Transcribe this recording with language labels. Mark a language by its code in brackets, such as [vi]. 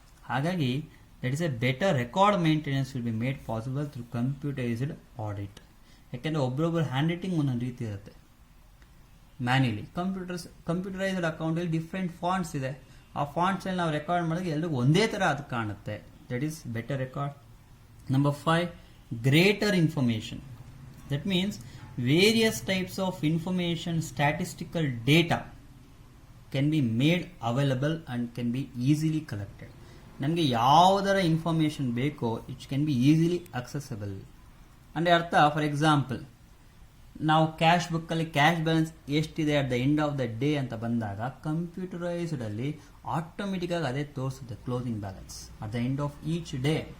[en] ಹಾಗಾಗಿ that is a better record maintenance will be made possible through computerised audit. [kn] ಯಾಕೆಂದರೆ ಒಬ್ಬರೊಬ್ಬರು hand writing ಒಂದೊಂದು ರೀತಿ ಇರುತ್ತೆ. ಮ್ಯಾನ್ಯುಲಿ ಕಂಪ್ಯೂಟರೈಸ್ಡ್ ಅಕೌಂಟಲ್ಲಿ ಡಿಫ್ರೆಂಟ್ ಫಾಂಟ್ಸ್ ಇದೆ. ಆ ಫಾಂಟ್ಸಲ್ಲಿ ನಾವು ರೆಕಾರ್ಡ್ ಮಾಡಿದಾಗ ಎಲ್ರಿಗೂ ಒಂದೇ ಥರ ಅದು ಕಾಣುತ್ತೆ. [en] That is better record. Number 5, greater information. That means various types of information, statistical data can be made available and can be easily collected. ನಮಗೆ ಯಾವುದರ information ಬೇಕೋ it can be easily accessible. [kn] ಅಂದರೆ ಅರ್ಥ, ಫಾರ್ ಎಕ್ಸಾಂಪಲ್ ನಾವು cash ಬುಕ್ಕಲ್ಲಿ cash balance ಎಷ್ಟಿದೆ at the end of the day ಅಂತ ಬಂದಾಗ ಕಂಪ್ಯೂಟರೈಸ್ಡ್ ಅಲ್ಲಿ ಆಟೋಮೆಟಿಕ್ ಆಗಿ ಅದೇ ತೋರಿಸುತ್ತೆ closing balance at the end of each day.